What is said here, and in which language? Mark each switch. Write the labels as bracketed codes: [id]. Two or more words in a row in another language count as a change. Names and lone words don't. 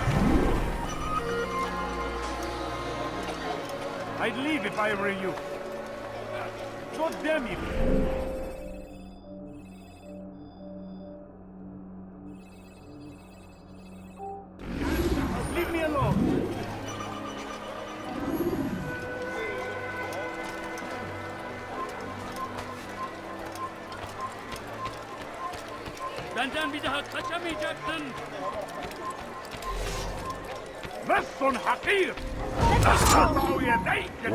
[en] I'd leave if I were you. God damn you. Leave me alone. [tr] Benden bir daha kaçamayacaksın. [ar] لص حقير. أقطع يديك.